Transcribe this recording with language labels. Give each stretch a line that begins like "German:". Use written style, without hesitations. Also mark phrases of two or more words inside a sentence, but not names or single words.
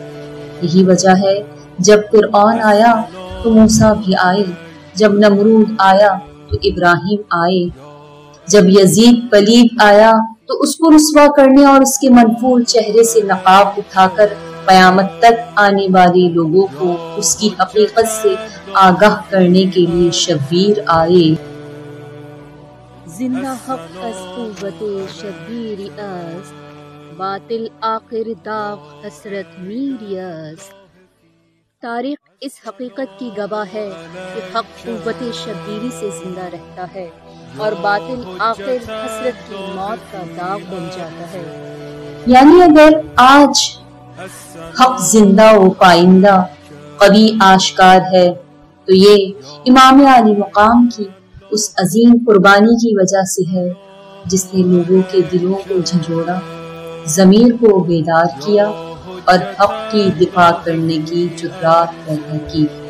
Urdu: یہی وجہ ہے جب فرعون آیا تو موسیٰ بھی آئے، جب نمرود آیا تو ابراہیم آئے، جب یزید پلید آیا تو اس کو رسوا کرنے اور اس کے منفور چہرے سے نقاب اٹھا کر قیامت تک آنے والے لوگوں کو اس کی حقیقت سے آگاہ کرنے کے لیے شبیر آئے۔
Persian: زندہ حق از قوت شبیری است باطل آخر داغ حسرت میری است۔
Urdu: تاریخ اس حقیقت کی گواہ ہے کہ حق قوت شبیری سے زندہ رہتا ہے اور باطل آخر حسرت کی موت کا داغ بن جاتا ہے۔ یعنی اگر آج حق زندہ و پائندہ قوی آشکار ہے تو یہ امام عالی مقام کی اس عظیم قربانی کی وجہ سے ہے جس نے لوگوں کے دلوں کو جھنجھوڑا، ضمیر کو بیدار کیا اور حق کی دفاع کرنے کی جرات پیدا کی۔